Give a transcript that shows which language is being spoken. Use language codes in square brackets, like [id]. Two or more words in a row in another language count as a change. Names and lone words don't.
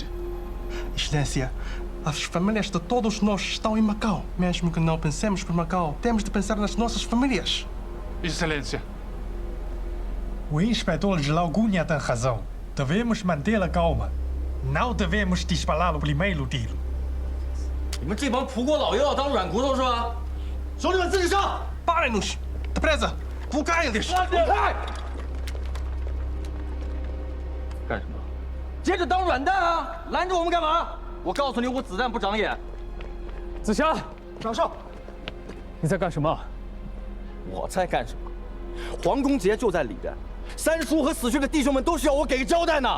[pt] Excelência, as famílias de todos nós estão em Macau. Mesmo que não pensemos por Macau, temos de pensar nas nossas famílias. Excelência. O inspetor Geral Cunha tem razão. Devemos manter a calma. Não devemos disparar o primeiro tiro. [zh] 你们这帮葡国佬又要当软骨头是吧？兄弟们，自己上！ [pt] Parem-nos! Depressa! Bloqueiem-lhes! [zh] 干什么？接着当软蛋啊！拦着我们干嘛？我告诉你，我子弹不长眼。子祥，长少，你在干什么？我在干什么？黄公杰就在里边，三叔和死去的弟兄们都需要我给个交代呢。